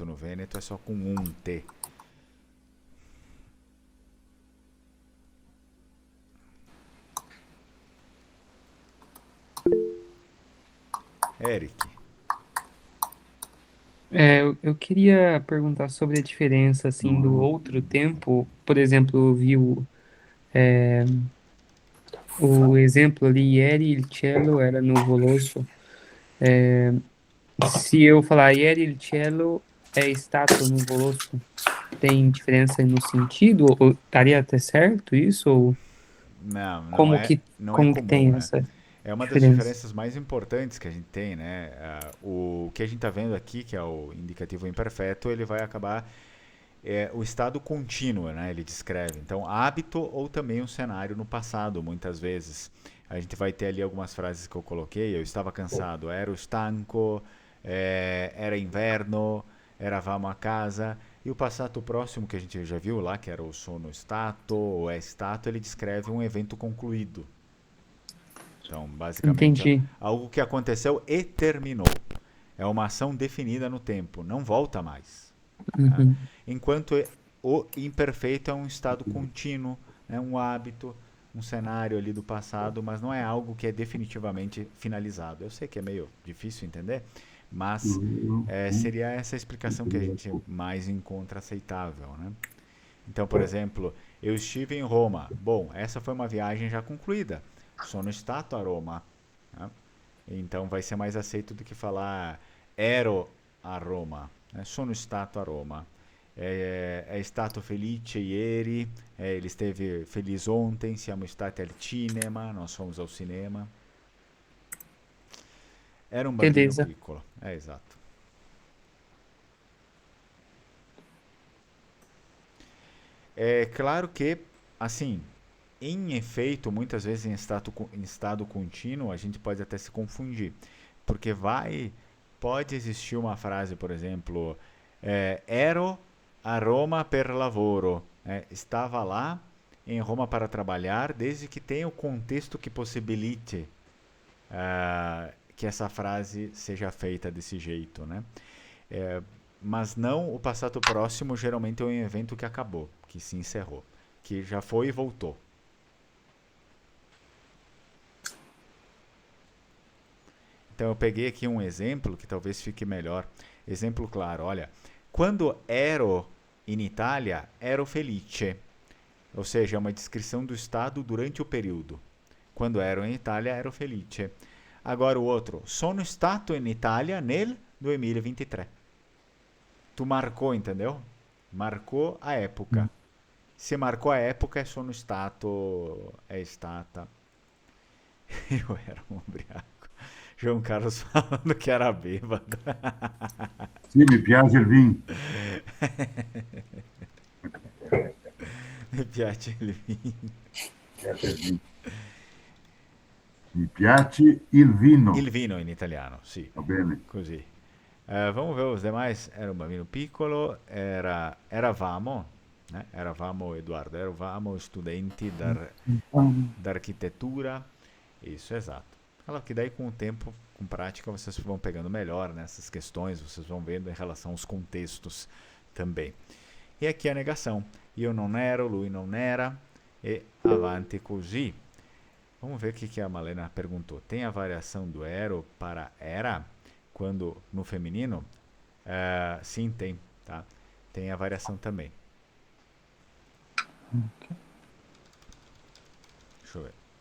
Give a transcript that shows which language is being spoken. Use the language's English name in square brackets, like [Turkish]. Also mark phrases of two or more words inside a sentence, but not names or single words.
[Portuguese] No Vêneto é só com um T. Eric. Eu queria perguntar sobre a diferença, assim, do outro tempo. Por exemplo, eu vi o exemplo ali, [Italian] ieri il cielo era nuvoloso. [Portuguese] Se eu falar [Italian] ieri il cielo é stato nuvoloso, [Portuguese] tem diferença no sentido? Ou estaria até certo isso? Ou Não, como que, não é como que tem comum, né? essa É uma das diferença? diferenças mais importantes que a gente tem, né? O que a gente está vendo aqui, que é o indicativo imperfeito, ele vai acabar o estado contínuo, né? Ele descreve. Então, hábito ou também um cenário no passado, muitas vezes. A gente vai ter ali algumas frases que eu coloquei. Eu estava cansado, [Italian] ero stanco, era inverno, eravamo a casa. [Portuguese] E o passato próximo que a gente já viu lá, que era o [Italian] sono stato, [Portuguese] ou [Italian] é stato, [Portuguese] ele descreve um evento concluído. Então, basicamente, Entendi. algo que aconteceu e terminou. É uma ação definida no tempo, não volta mais. Tá? Uhum. Enquanto o imperfeito é um estado contínuo, né? Um hábito, um cenário ali do passado, mas não é algo que é definitivamente finalizado. Eu sei que é meio difícil entender, mas seria essa explicação que a gente mais encontra aceitável, né? Então, por exemplo, eu estive em Roma. Bom, essa foi uma viagem já concluída. [Italian] Sono stato a Roma. [Portuguese] Né? Então vai ser mais aceito do que falar [Italian] ero a Roma. [Portuguese] Né? [Italian] Sono stato a Roma. È stato felice ieri. [Portuguese] Ele esteve feliz ontem. [Italian] Siamo stati al cinema. [Portuguese] Nós fomos ao cinema. Era um bambino Beleza. piccolo. É exato. É claro que, assim, em efeito, muitas vezes em estado contínuo, a gente pode até se confundir. Porque pode existir uma frase, por exemplo, [Italian] ero a Roma per lavoro. [Portuguese] Estava lá em Roma para trabalhar, desde que tenha o contexto que possibilite que essa frase seja feita desse jeito, né? Mas não o passato próximo, geralmente é um evento que acabou, que se encerrou, que já foi e voltou. Então eu peguei aqui um exemplo que talvez fique melhor. Exemplo claro, olha. [Italian] Quando ero in Italia, ero felice. [Portuguese] Ou seja, é uma descrição do estado durante o período. [Italian] Quando ero in Italia, ero felice. [Portuguese] Agora o outro. [Italian] Sono stato in Italia nel 2023. [Portuguese] Tu marcou, entendeu? Marcou a época. Se marcou a época, é [Italian] sono stato, é stata. [Portuguese] Eu era um ubriaco. João Carlos falando que era bêbado. [Italian] Sì, mi piace il vino. Mi piace il vino. Mi piace il vino. Il vino in italiano, sì. Va bene. Così. [Portuguese] Vamos ver os demais. [Italian] Era un bambino piccolo, eravamo, eravamo, Eduardo, eravamo studenti d'arquitetura. [Portuguese] Isso, exato. Claro que daí com o tempo, com prática, vocês vão pegando melhor nessas questões, vocês vão vendo em relação aos contextos também. E aqui a negação. [Italian] Io non ero, lui non era, e avanti così. [Portuguese] Vamos ver o que a Malena perguntou. Tem a variação do ero para era, quando no feminino? Sim, tem. Tá? tem a variação também. Deixa eu ver.